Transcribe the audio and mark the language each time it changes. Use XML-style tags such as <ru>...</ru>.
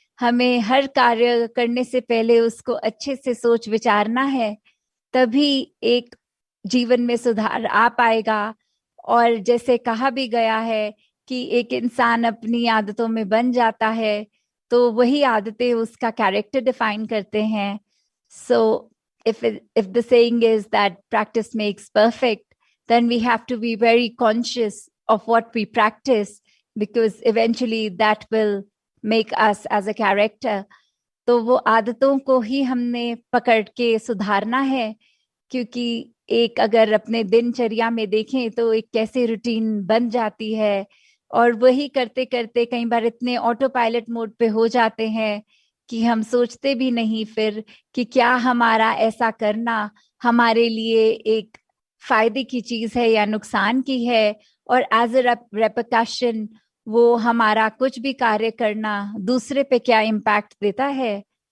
<hi>हमें हर कार्य करने से पहले उसको अच्छे से सोच विचारना है, तभी एक जीवन में सुधार आ पाएगा। और जैसे कहा भी गया है कि एक इंसान अपनी आदतों में बन जाता है तो वही आदतें उसका कैरेक्टर डिफाइन करते हैं.</hi> <en>So if the saying is that practice makes perfect, then we have to be very conscious of what we practice, because eventually that will make us as a character.</en> <hi>तो वो आदतों को ही हमने पकड़ के सुधारना है, क्योंकि एक अगर अपने दिनचर्या में देखें तो एक कैसे रूटीन बन जाती है, और वही करते करते कई बार इतने ऑटो पायलट मोड पे हो जाते हैं कि हम सोचते भी नहीं फिर कि क्या हमारा ऐसा करना हमारे लिए एक फायदे की चीज है या नुकसान की है, और एज अ रेपरकशन वो हमारा कुछ भी कार्य करना दूसरे पे क्या इम्पैक्ट देता है.</hi>